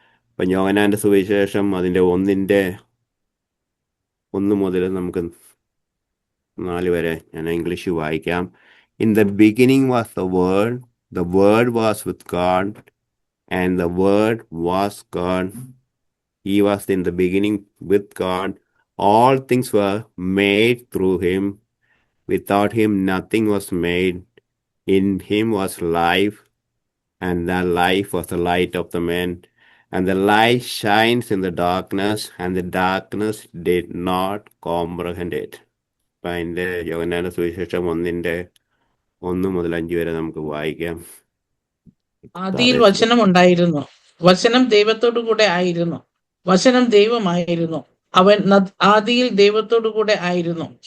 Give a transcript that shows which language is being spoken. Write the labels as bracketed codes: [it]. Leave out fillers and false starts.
[ml] ഇപ്പം യോഹന്നാൻ്റെ സുവിശേഷം അതിൻ്റെ 1 മുതൽ നമുക്ക് 4 വരെ ഞാൻ ഇംഗ്ലീഷിൽ വായിക്കാം. [en] In the beginning was the word was with God and the word was God. He was in the beginning with God. All things were made through him. Without him, nothing was made. In him was life, and that life was the light of the man. And the light shines in the darkness, and the darkness did not comprehend it. [ml] അപ്പം അതിൻ്റെ യോഹന്നാന്റെ സുവിശേഷം 1 മുതൽ 5 വരെ നമുക്ക് വായിക്കാം. ആദിയിൽ വചനം ഉണ്ടായിരുന്നു, വചനം ദൈവത്തോടു കൂടെ ആയിരുന്നു, വചനം ദൈവമായിരുന്നു. അവൻ ആദിയിൽ ദൈവത്തോടു കൂടെ ആയിരുന്നു.